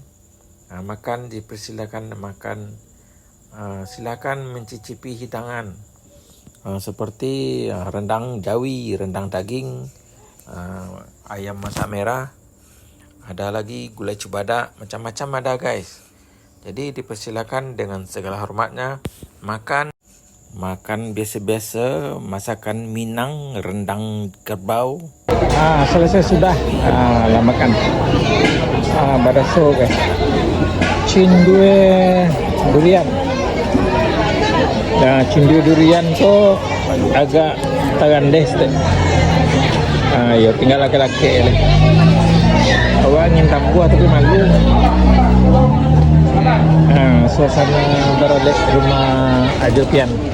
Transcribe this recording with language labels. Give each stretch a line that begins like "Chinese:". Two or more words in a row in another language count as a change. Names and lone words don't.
Indonesian: Makan, dipersilakan makan. Silakan mencicipi hidangan seperti rendang jawi, rendang daging, ayam masak merah, ada lagi gulai cubada, macam-macam ada guys. Jadi dipersilakan dengan segala hormatnya makan biasa-biasa masakan Minang, rendang kerbau. Selesai sudah lah makan. Badaso guys.
Minangkabau: Cindue durian. Nah, cindue durian tu agak tarandes deh.
Indonesian: Ya tinggal laki-laki lah. Awak ngintang buah tapi malu. Suasana Baralek rumah Jopian.